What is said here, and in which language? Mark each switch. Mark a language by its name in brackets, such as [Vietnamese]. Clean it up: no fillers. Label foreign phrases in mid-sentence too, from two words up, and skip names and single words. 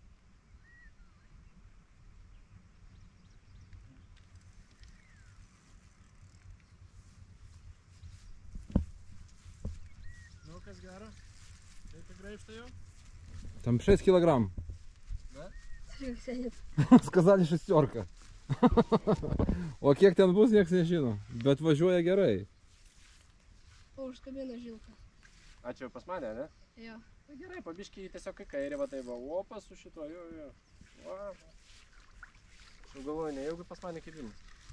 [Lithuanian] Nu, kas gero? Tai tikrai iš tai jau? [Russian] Там 6 килограмм. Да? Сказали 6. [Lithuanian] O kiek ten bus, nieks nežino. Bet važiuoja gerai. O, užkabino žilką. A, čia jau pas mane, ne? Jo. Tai gerai, pabiškiai tiesiog į kairę, va tai va, opas su šituo, jo. Va. Aš jau galvoju, nejaugi pas mane kibimas.